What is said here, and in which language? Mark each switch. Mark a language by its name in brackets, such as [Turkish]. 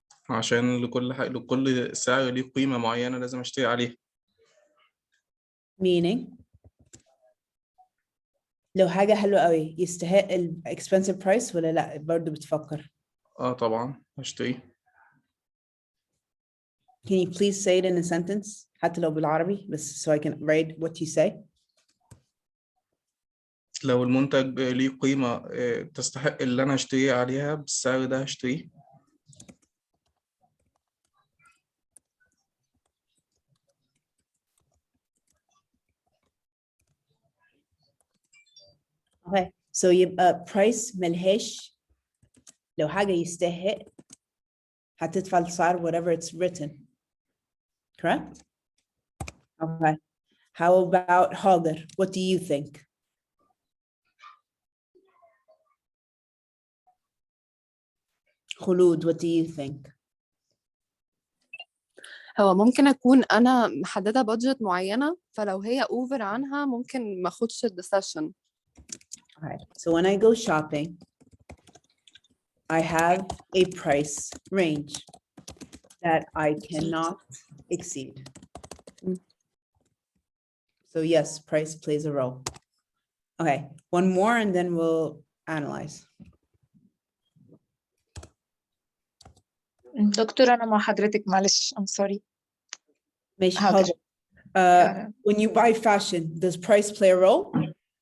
[Arabic] عشان لكل سعر ليه قيمة معينة لازم اشتري عليها. Meaning لو حاجة حلوة قوي يستحق ال [English] expensive price [Arabic] ولا لا برضو بتفكر؟ طبعا هشتري. [English] Can you please say it in a sentence [Arabic] حتى لو بالعربي بس [English] so I can write what you say? [Arabic] لو المنتج ليه قيمة تستحق اللي أنا أشتري عليها بالسعر ده هشتريه. [English] Okay, so [Arabic] يبقى price ملهاش لو حاجة يستحق هتدفع السعر [English] whatever it's written. Correct? Okay. How about Hagar? What do you think? Khulud, what do you think? [Arabic] هو ممكن أكون أنا محددة بادجت معينة فلو هي أوفر عنها ممكن ما أخدش الديسيشن. [English] Alright, so when I go shopping, I have a price range that I cannot exceed. So yes, price plays a role. Okay, one more and then we'll analyze. [Arabic] دكتور أنا مع حضرتك معلش [English] I'm sorry. [Arabic] ماشي حاضر. حاضر. [English] When you buy fashion, does price play a role?